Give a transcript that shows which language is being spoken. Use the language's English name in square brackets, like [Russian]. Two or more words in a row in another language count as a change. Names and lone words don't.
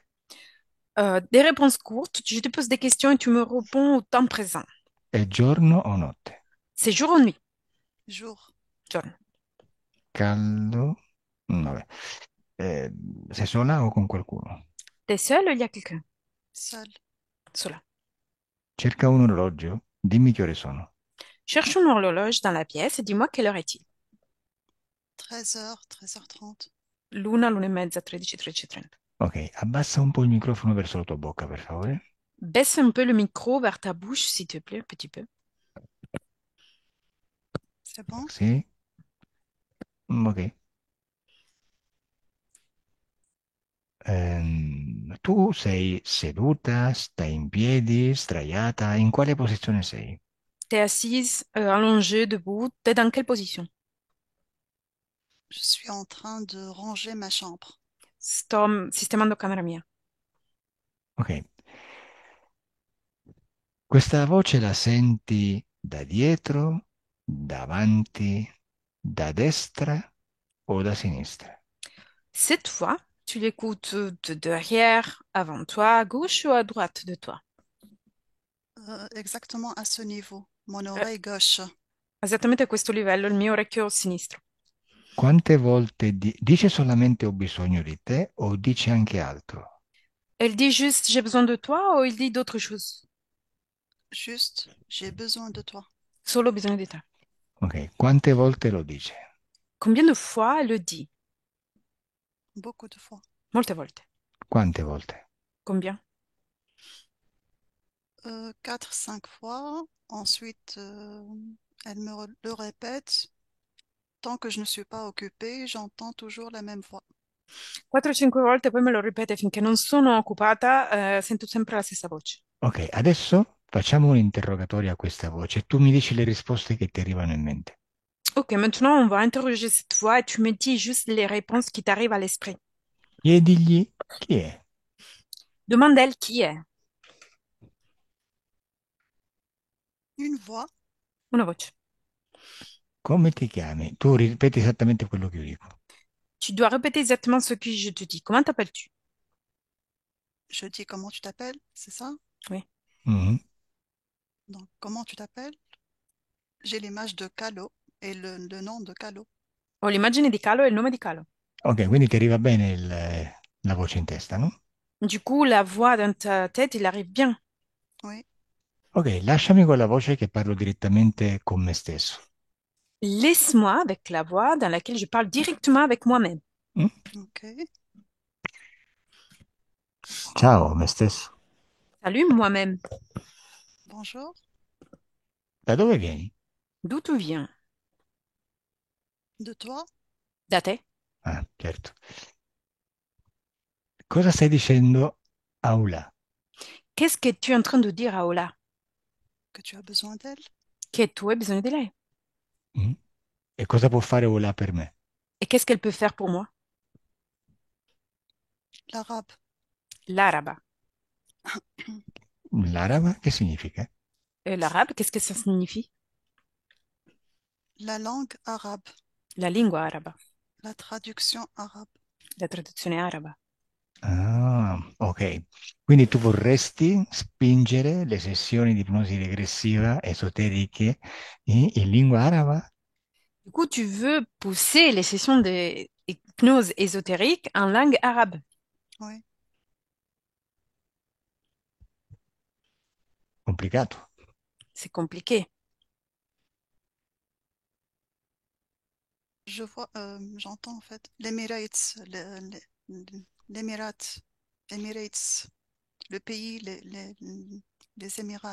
[French] Des réponses courtes, je te pose des questions et tu me réponds au temps présent. [Italian] È giorno o notte? [French] C'est jour ou nuit? Jour, [Italian] Giorno. Caldo? Vabbè. Sei sola o con qualcuno? [French] T'es seul ou il y a quelqu'un? seul. [Italian] Sola. Cerca un orologio, dimmi che ore sono. [French] Cherche une horloge dans la pièce et dis-moi quelle heure est-il? 13h, 13h30. [Italian] L'una e mezza, 13, 13:30. Ok, abbassa un po' il microfono verso la tua bocca, per favore. [French] Baisse un peu le micro vers ta bouche, s'il te plaît, un petit peu. C'est bon? [Italian] Sì? Ok. Tu sei seduta, stai in piedi, sdraiata, in quale posizione sei? [French] T'es assise, allongée, debout. T'es dans quelle position? Je suis en train de ranger ma chambre. [Italian] Sto sistemando camera mia. Ok. Questa voce la senti da dietro, davanti, da destra o da sinistra? [French] Cette fois, tu l'écoutes de derrière, avant toi, à gauche ou à droite de toi? Exactement à ce niveau. Mon Eh, oreille gauche. [Italian] Esattamente a questo livello, il mio orecchio sinistro. Quante volte dice solamente ho bisogno di te o dice anche altro? [French] Elle dit juste j'ai besoin de toi ou il dit d'autres choses? Juste, j'ai besoin de toi. [Italian] Solo bisogno di te. Ok, quante volte lo dice? [French] Combien de fois elle le dit? Beaucoup de fois. [Italian] Molte volte. Quante volte? [French] Combien? 4, 5 fois. Ensuite, elle le répète. Tant que je ne suis pas occupée, j'entends toujours la même voix. [Italian] 4 o 5 volte, poi me lo ripete finché non sono occupata, sento sempre la stessa voce. Ok, adesso facciamo un interrogatorio a questa voce e tu mi dici le risposte che ti arrivano in mente. [French] Ok, maintenant on va interroger cette voix et tu me dis juste les réponses qui t'arrivent à l'esprit. [Italian] Chiedigli chi è. [French] Demande-elle qui est. Une voix, [Italian] Una voce. Come ti chiami? Tu ripeti esattamente quello che io dico. [French] Tu dois répéter exactement ce que je te dis. Comment t'appelles-tu? je dis comment tu t'appelles, c'est ça? Oui. Mhm. Donc, comment tu t'appelles? J'ai l'image de Calo et le nom de Calo. [Italian] Ho l'immagine di Calo e il nome di Calo. Ok, quindi ti arriva bene la voce in testa, no? [French] Du coup, la voix dans ta tête, il arrive bien. Oui, [Italian] Ok, lasciami con la voce che parlo direttamente con me stesso. [French] Laisse-moi avec la voix dans laquelle je parle directement avec moi-même. Mm? [Italian] ok. Ciao, me stesso. [French] Salut moi-même. Bonjour. [Italian] Da dove vieni? [French] D'où tu viens? De toi? [Italian] Da te? Ah, certo. Cosa stai dicendo, Aula? [French] Qu'est-ce que tu es en train de dire à Ola? Que tu as besoin d'elle? [Italian] Che tu hai bisogno di lei. Mm? E cosa può fare Aula per me? [French] Et qu'est-ce qu'elle peut faire pour moi? L'arabe. [Italian] L'araba. L'araba che significa? [French] L'arabe, qu'est-ce que ça signifie? La langue arabe. [Italian] La lingua araba. [French] La traduction arabe. [Italian] La traduzione araba. Ah, ok. Quindi tu vorresti spingere le sessioni di ipnosi regressiva esoteriche in lingua araba? [French] Du coup, tu veux pousser les sessions d'hypnose ésotérique en langue arabe. Oui. [Italian] Complicato. [French] C'est compliqué. Je vois, j'entends en fait l'Emirates, l'Émirat, Emirates, le pays, les Émirats.